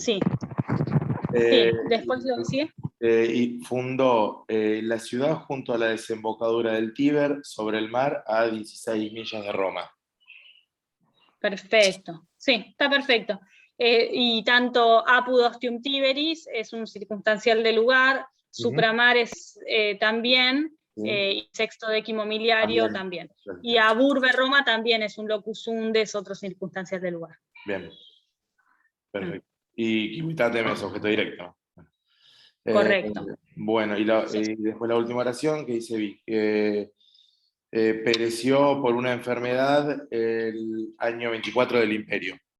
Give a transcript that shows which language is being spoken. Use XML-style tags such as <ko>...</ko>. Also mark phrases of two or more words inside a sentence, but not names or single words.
<es>Sí. Eh, Sí, después lo sigue. y fundó la ciudad junto a la desembocadura del Tíber sobre el mar a 16 millas de Roma. Perfecto. Sí, está perfecto. Y tanto</es> <la>apud ostium Tiberis</la> <es>es un circunstancial de lugar, supramares también, y</es> <la>sexto décimo miliario</la> <es>también. Y</es> <la>aburbe Roma</la> <es>también es un</es> <la>locus unde,</la> <es>es otro circunstancial de lugar. Bien. Perfecto. Y Kiwitatem es objeto directo. Correcto. Bueno, y después la última oración que dice Vic. Pereció por una enfermedad el año 24 del imperio.</es>